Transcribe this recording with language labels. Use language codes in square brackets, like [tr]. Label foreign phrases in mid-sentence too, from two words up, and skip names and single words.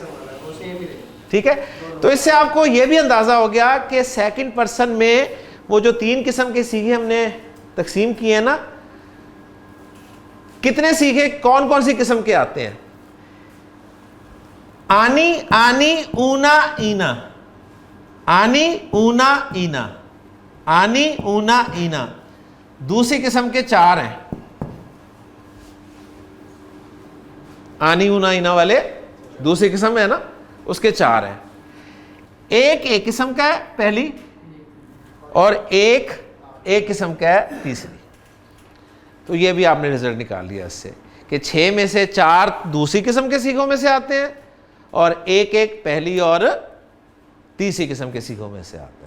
[ur] ٹھیک ہے, تو اس سے آپ کو یہ بھی اندازہ ہو گیا کہ سیکنڈ پرسن میں وہ جو 3 قسم کے سیغے ہم نے تقسیم کیے ہیں نا, کتنے سیغے کون کون سی قسم کے آتے ہیں. آنی, آنی, اونا, اینا. آنی, اونا, اینا. آنی, اونا, اینا. دوسری قسم کے 4 ہیں. آنی, اونا, اینا والے دوسری قسم ہے نا, اس کے 4 ہیں. ایک قسم کا ہے پہلی, اور ایک قسم کا ہے تیسری. تو یہ بھی آپ نے رزلٹ نکال لیا اس سے کہ 6 میں سے 4 دوسری قسم کے سیغوں میں سے آتے ہیں, اور ایک پہلی اور تیسری قسم کے سیغوں میں سے آتا ہے.